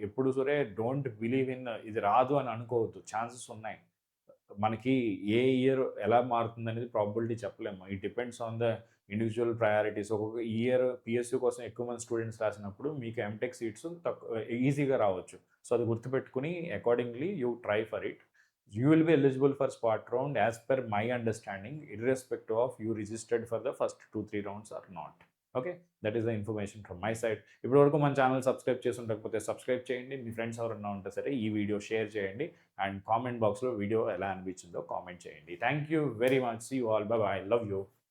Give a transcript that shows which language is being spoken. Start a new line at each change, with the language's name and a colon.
Telugu: ఎప్పుడు సరే
English: don't believe in
Telugu: ఇది రాదు అని అనుకోవద్దు, ఛాన్సెస్ ఉన్నాయి. మనకి ఏ ఇయర్ ఎలా మారుతుంది అనేది ప్రాబబిలిటీ చెప్పలేము.
English: It depends on the individual priorities.
Telugu: ఒక్కొక్క ఇయర్ పిఎస్యూ కోసం ఎక్కువ మంది స్టూడెంట్స్ రాసినప్పుడు మీకు ఎంటెక్ సీట్స్ ఈజీగా రావచ్చు.
English: so
Telugu: అది గుర్తుపెట్టుకుని
English: Accordingly you try for it. You will be eligible for spot round as per my understanding, irrespective of you registered for the first 2-3 rounds or not. Okay, that is the information from my side.
Telugu: ఇప్పటివరకు మన channel subscribe చేసి ఉండకపోతే subscribe చేయండి. మీ friends ఎవరన్నా ఉంటే సరే ఈ video share చేయండి అండ్ కామెంట్ బాక్స్లో వీడియో ఎలా అనిపించిందో కామెంట్ చేయండి.
English: Thank you very much.
Telugu: See you all. By by. Love you.